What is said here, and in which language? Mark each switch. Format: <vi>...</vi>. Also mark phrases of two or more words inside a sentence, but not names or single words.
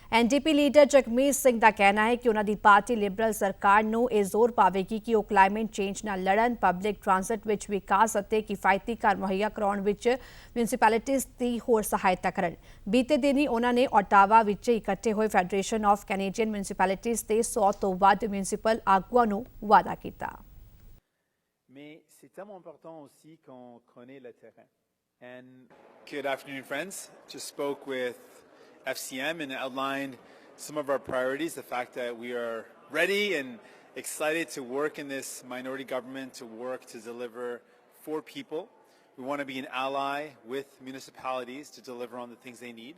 <pa>NDP ਲੀਡਰ ਜਗਮੀਤ ਸਿੰਘ ਦਾ ਕਹਿਣਾ ਹੈ ਕਿ ਉਹਨਾਂ ਦੀ ਪਾਰਟੀ ਲਿਬਰਲ ਸਰਕਾਰ ਨੂੰ ਇਹ ਜ਼ੋਰ ਪਾਵੇਗੀ ਕਿ ਉਹ</pa> <en>climate change</en> <pa>ਨਾਲ ਲੜਨ,</pa> <en>public transport</en> <pa>ਵਿੱਚ ਵਿਕਾਸ ਅਤੇ ਕਿਫਾਇਤੀ ਘਰ ਮੁਹੱਈਆ ਕਰਾਉਣ ਵਿੱਚ ਮਿਊਨਿਸਪੈਲਿਟੀਜ਼ ਦੀ ਹੋਰ ਸਹਾਇਤਾ ਕਰਨ। ਬੀਤੇ ਦਿਨੀ ਉਹਨਾਂ ਨੇ ਓਟਾਵਾ ਵਿੱਚ ਇਕੱਠੇ ਹੋਏ ਫੈਡਰੇਸ਼ਨ ਆਫ ਕੈਨੇਡੀਅਨ ਮਿਊਨਿਸਪੈਲਿਟੀਜ਼ ਦੇ 100 ਤੋਂ ਵੱਧ ਮਿਊਨਿਸਪਲ ਆਗੂਆਂ ਨੂੰ ਵਾਅਦਾ ਕੀਤਾ।</pa> <fr>Mais c'est tellement important aussi qu'on connaît le terrain.</fr> <en>And good afternoon, friends. Just spoke with FCM and outlined some of our priorities, the fact that we are ready and excited to work in this minority government, to work to deliver for people. We want to be an ally with municipalities to deliver on the things they need.</en>